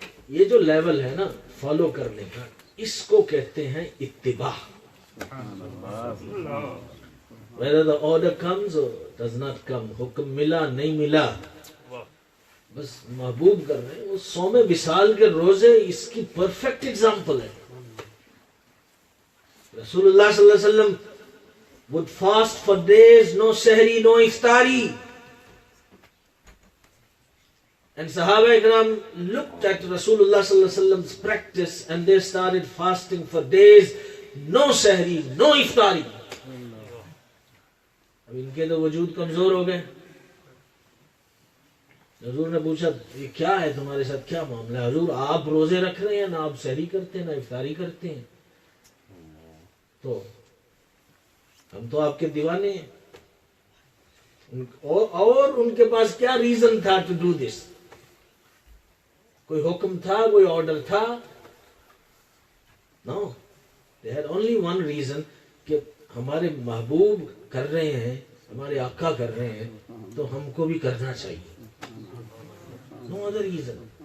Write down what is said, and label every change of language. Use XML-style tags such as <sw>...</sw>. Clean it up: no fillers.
<ur>یہ جو لیول ہے نا فالو کرنے کا, اس کو کہتے ہیں اتباع.</ur> <en>whether the order comes or does not come,</en> <ur>حکم ملا نہیں ملا, بس محبوب کر رہے ہیں. وہ صوم وصال کے روزے اس کی پرفیکٹ ایگزامپل ہے.</ur> <en>رسول اللہ صلی اللہ علیہ وسلم would fast for days, no sahri, no iftari. And Sahaba Ikram looked at Rasulullah sallallahu alaihi wasallam's practice and they started fasting for days, no sahri, no iftari.</en> <ur>اب ان کے تو وجود کمزور ہو گئے. حضور نے پوچھا یہ کیا ہے تمہارے ساتھ, کیا معاملہ ہے؟ حضور آپ روزے رکھ رہے ہیں, نہ آپ سحری کرتے ہیں, نہ افطاری کرتے ہیں. تو ہم تو آپ کے دیوانے ہیں. اور ان کے پاس کیا ریزن تھا</ur> <en>To do this?</en> <ur>کوئی حکم تھا, کوئی آرڈر تھا؟</ur> <en>no, they had only one reason</en> <ur>کہ ہمارے محبوب کر رہے ہیں, ہمارے آقا کر رہے ہیں, تو ہم کو بھی کرنا چاہیے.</ur> <en>No other reason.</en>